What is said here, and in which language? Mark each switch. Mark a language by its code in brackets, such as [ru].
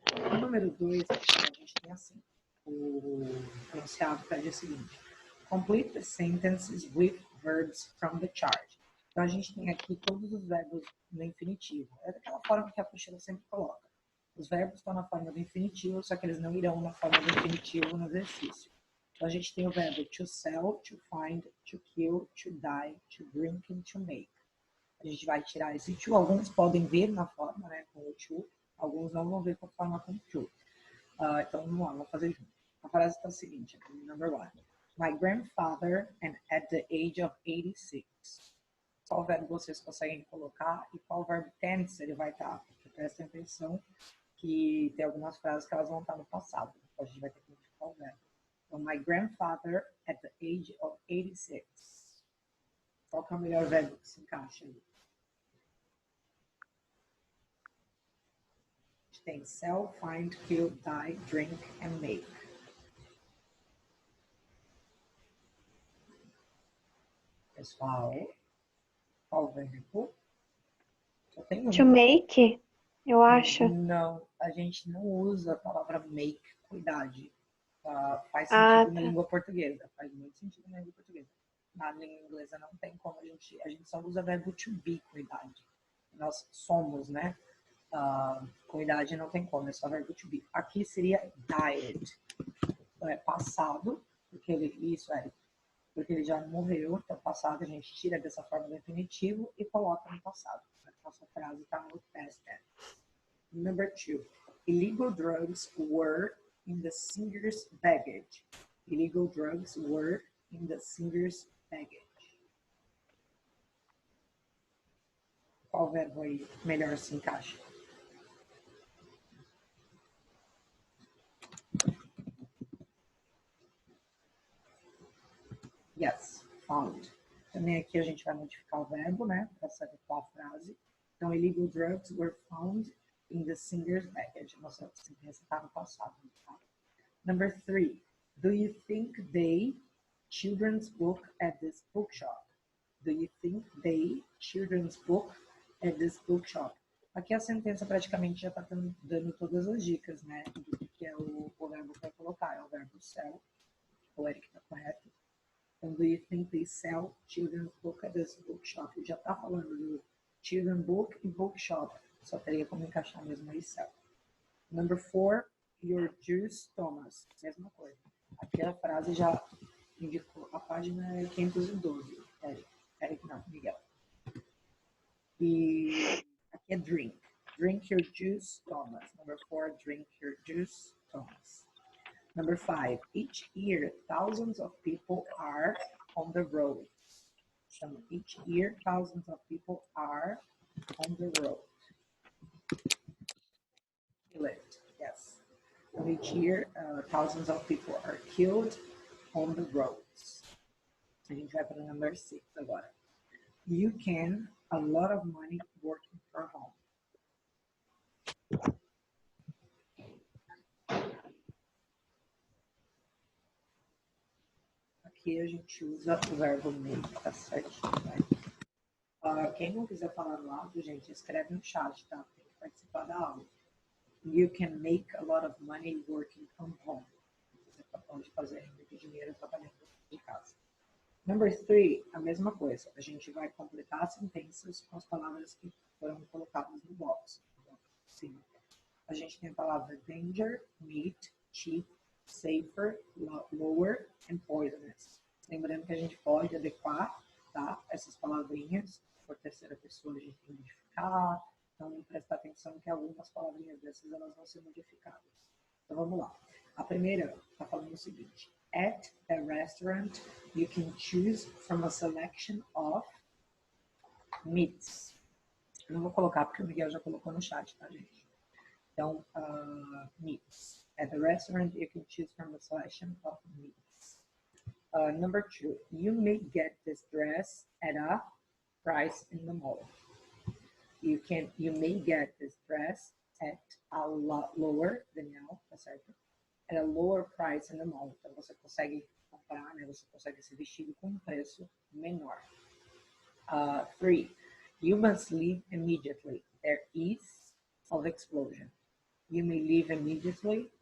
[pt] No número 2, a gente tem assim, o enunciado pede o seguinte: [en] complete the sentences with verbs from the chart. [pt] Então, a gente tem aqui todos os verbos no infinitivo. É daquela forma que a apostila sempre coloca. Os verbos estão na forma do infinitivo, só que eles não irão na forma do infinitivo no exercício. Então, a gente tem o verbo [en] to sell, to find, to kill, to die, to drink and to make. [pt] A gente vai tirar esse to. Alguns podem vir na forma, né, com o to. Alguns não vão ver com a forma com o to. Então, vamos lá, vamos fazer junto. A frase está a seguinte, [en] number 1. My grandfather, and at the age of 86. [pt] Qual verbo vocês conseguem colocar e qual verbo tense ele vai estar? Porque prestem atenção que tem algumas frases que elas vão estar no passado. Então, a gente vai ter que modificar o verbo. Então, [en] my grandfather, at the age of 86. [pt] Qual que é o melhor verbo que se encaixa aí? A gente tem [en] sell, find, kill, die, drink and make. [pt] Pessoal, qual verbo? Só tem um. To make, eu acho. Não, a gente não usa a palavra make com idade. Faz sentido na língua portuguesa. Faz muito sentido na língua portuguesa. Na língua inglesa não tem como a gente só usa o verbo to be com idade. Nós somos, né? Com idade não tem como, é só verbo to be. Aqui seria [en] died. [pt] Então é passado, porque ele já morreu, então passado a gente tira dessa forma do infinitivo e coloca no passado. A nossa frase está no past tense. [en] Number 2. Illegal drugs were in the singer's baggage. Illegal drugs were in the singer's baggage. [pt] Qual verbo aí melhor se encaixa? [en] Yes, found. [pt] Também aqui a gente vai modificar o verbo, né, para saber qual a frase. Então, [en] illegal drugs were found in the singer's baggage. [pt] Nossa sentença está no passado. [en] Tá? Number 3. Do you think they children's book at this bookshop? Do you think they children's book at this bookshop? [pt] Aqui a sentença praticamente já está dando todas as dicas, né, do que é o verbo que vai colocar. É o verbo sell. O Eric está correto. Então, [en] do you think they sell children's book at this bookshop? [pt] Já está falando do children's book e bookshop. Só teria como encaixar mesmo aí sell. [en] Number 4, your juice, Thomas. [pt] Mesma coisa. Aqui a frase já indicou. A página é 512. Eric não, Miguel. E aqui é [en] drink. Drink your juice, Thomas. Number 4, drink your juice, Thomas. Number 5, each year, thousands of people are on the road. So each year, thousands of people are on the road. Killed, yes. So each year, thousands of people are killed on the roads. [pt] A gente vai para o [en] number 6 [pt] agora. [en] You can a lot of money working from home. [pt] Aqui a gente usa o verbo make, tá certo? Quem não quiser falar no áudio, gente, escreve no chat, tá? Tem que participar da aula. [en] You can make a lot of money working from home. [pt] Você pode fazer muito dinheiro trabalhando de casa. Number 3, a mesma coisa. A gente vai completar sentenças com as palavras que foram colocadas no box. Sim. A gente tem a palavra [en] danger, meat, cheap, safer, lower and poisonous. [pt] Lembrando que a gente pode adequar, tá, essas palavrinhas por terceira pessoa, a gente tem que modificar. Então, prestar atenção que algumas palavrinhas dessas elas vão ser modificadas. Então, vamos lá. A primeira está falando o seguinte. [en] At a restaurant, you can choose from a selection of meats. [pt] Eu não vou colocar porque o Miguel já colocou no chat, tá, gente? Então, meats. [en] At the restaurant, you can choose from a selection of meats. Number 2, you may get this dress at a price in the mall. You may get this dress at a lot lower, Daniel, [pt] tá certo? [en] At a lower price in the mall. [pt] Então, você consegue comprar, né? Você consegue esse vestido com um preço menor. [en] 3, you must leave immediately. There is of explosion. You may leave immediately.